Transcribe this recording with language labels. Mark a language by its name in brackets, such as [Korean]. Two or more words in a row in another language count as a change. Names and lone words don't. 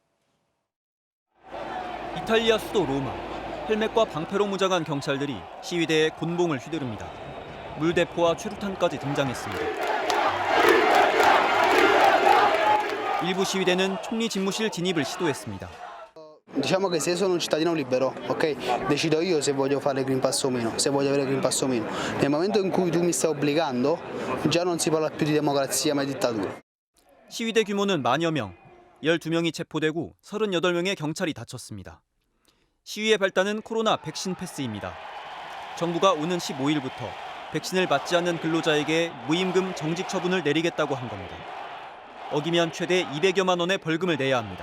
[Korean] 이탈리아 수도 로마. 헬멧과 방패로 무장한 경찰들이 시위대의 곤봉을 휘두릅니다. 물대포와 최루탄까지 등장했습니다. 일부 시위대는 총리 집무실 진입을 시도했습니다. [Italian] Diciamo che se sono un cittadino libero, ok? Decido io se voglio fare il Green Pass o meno, se voglio avere il Green Pass o meno. Nel momento in cui tu mi stai obbligando, già non si parla più di democrazia ma di dittatura. [Korean] 시위대 규모는 만여 명, 12명이 체포되고 38명의 경찰이 다쳤습니다. 시위의 발단은 코로나 백신 패스입니다. 정부가 오는 15일부터 백신을 맞지 않는 근로자에게 무임금 정직 처분을 내리겠다고 한 겁니다. 어기면 최대 200여만 원의 벌금을 내야 합니다.